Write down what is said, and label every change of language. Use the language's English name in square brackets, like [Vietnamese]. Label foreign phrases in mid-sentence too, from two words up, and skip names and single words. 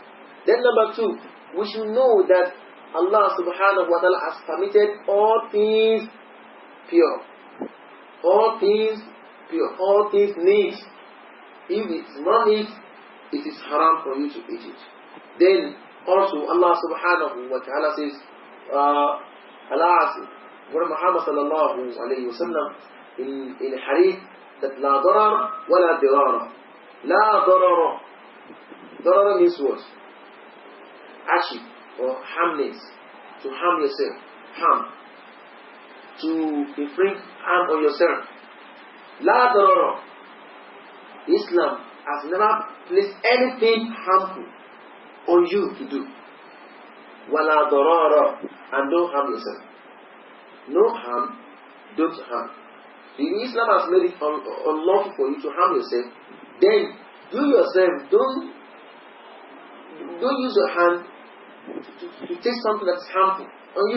[English] Then number two, we should know that Allah [Arabic] سبحانه وتعالى [English] has permitted all things pure. All things pure. All things neat. If it's not neat, it is haram for you to eat it. Then also Allah [Arabic] سبحانه وتعالى [English] says, Allah Prophet Muhammad [Arabic] صلى الله عليه وسلم [English] in a hadith that [Arabic] لا ضرر ولا ضرار. لا ضرار. ضرار [English] means what? Hardship or harmness. To harm yourself. Harm. To inflict harm on yourself. [Arabic] لا ضرار. [English] Islam has never placed anything harmful on you to do. [Arabic] ولا ضرار. [English] And don't harm yourself. No harm, don't harm. If Islam has made it unlawful for you to harm yourself, then you yourself don't use your hand to take something that is harmful on you.